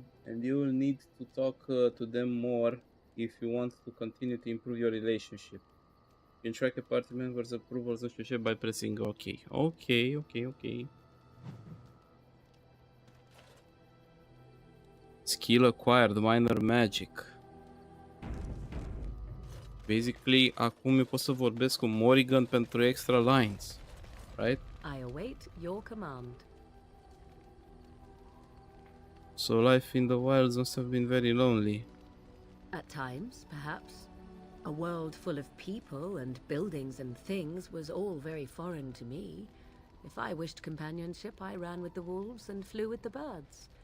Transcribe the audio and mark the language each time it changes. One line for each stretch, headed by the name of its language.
English: And you will need to talk to them more if you want to continue to improve your relationship. You can track a party member's approvals,
Romanian: nu știu ce,
English: by pressing OK. OK. Skill acquired, minor magic.
Romanian: Basically, acum eu pot să vorbesc cu Morrigan pentru
English: extra lines, right? I await your command. So life in the wilds must have been very lonely. At times, perhaps. A world full of people and buildings and things was all very foreign to me. If I wished companionship, I ran with the wolves and flew with the birds.